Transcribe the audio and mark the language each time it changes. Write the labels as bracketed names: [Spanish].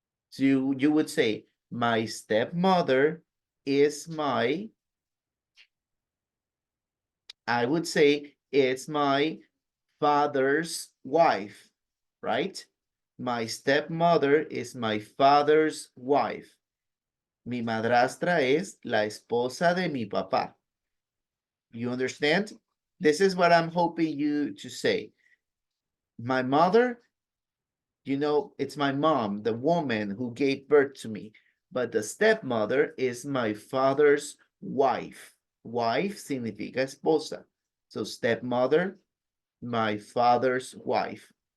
[English] So you would say, my stepmother is my, I would say, it's my father's wife, right? My stepmother is my father's wife. [Spanish] Mi madrastra es la esposa de mi papá. [English] You understand? This is what I'm hoping you to say. My mother, you know, it's my mom, the woman who gave birth to me. But the stepmother is my father's wife. Wife [Spanish] significa esposa. [English] So stepmother, my father's wife.